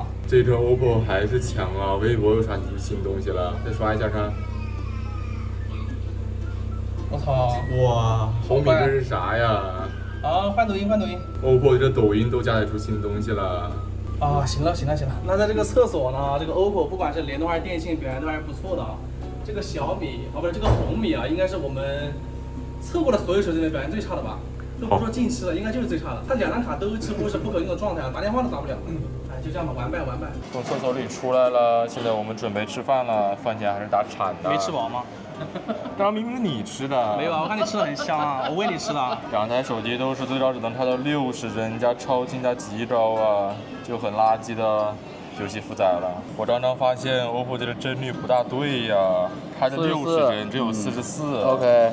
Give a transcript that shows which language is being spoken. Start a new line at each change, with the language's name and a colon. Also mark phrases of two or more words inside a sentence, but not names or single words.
Chinese: 這週 OPPO 還是強啊，微博又刷新東西了，再刷一下看。我操！哇，紅米這是啥呀？啊，換抖音，換抖音。 OPPO 這抖音都加載出新東西了。啊，行了，行了，行了。那在這個廁所呢，這個 OPPO 不管是聯通還是電信表現都還是不錯的啊。這個小米啊，不是這個紅米啊，應該是我們測過的所有手機裡面表現最差的吧？都不說近期了，應該就是最差的。它2張卡都幾乎是不可用的狀態，打電話都打不了。哎，就這樣吧，完敗，完敗。從廁所裡出來了，現在我們準備吃飯了，飯前還是打鏟的。沒吃飽嗎？ 剛剛明明是你吃的。沒有啊，我看你吃的很香啊，我餵你吃的。2台手機都是最高只能差到60幀加超輕加極高啊，就很垃圾的遊戲負載了。我剛剛發現 OPPO 這個幀率不大對呀，它的60幀只有44。OK。